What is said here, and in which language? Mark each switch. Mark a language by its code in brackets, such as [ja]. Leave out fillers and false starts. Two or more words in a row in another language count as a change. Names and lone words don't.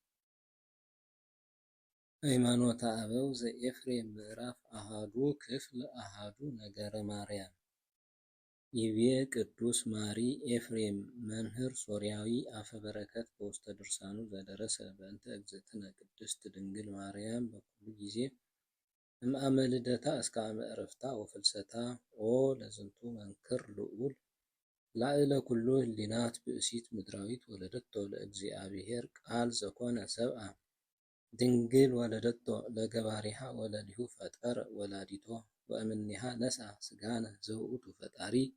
[gez] ሃይማኖተ አበው ዘኤፍሬም ምዕራፍ አሃዱ ክፍል አሃዱ ነገረ ማርያም ይቤ ቅዱስ ማሪ ኤፍሬም መምህር ሶርያዊ አፈ በረከት በውስተ ድርሳኑ ዘደረሰ በእንተ እግዝእትነ ቅድስት ድንግል ማርያም በኩሉ ጊዜ እምአመ ልደታ እስከ አመ ዕረፍታ ወፍልሰታ ኦ ለዝንቱ መንክር ልዑል ላዕለ ኩሉ ህሊናት ብእሲት ምድራዊት ወለደቶ ለእግዚአብሔር ቃል ዘኮነ ሰብአ ድንግል ወለደቶ ለገባሪሃ ወለሊሁ ፈጠረ ወላዲቶ ወእምኔሃ ነስአ ሥጋነ ዘውእቱ ፈጣሪ